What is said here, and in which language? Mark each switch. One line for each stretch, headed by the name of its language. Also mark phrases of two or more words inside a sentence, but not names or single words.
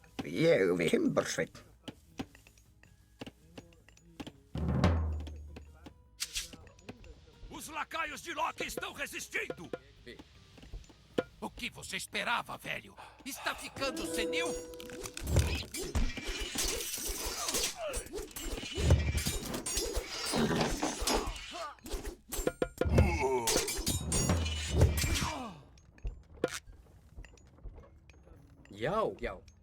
Icelandic: Ég vil. Timbursveinn.
Portuguese: Os lacaios de Loki estão resistindo! O que você esperava, velho? Está ficando senil? Já, já.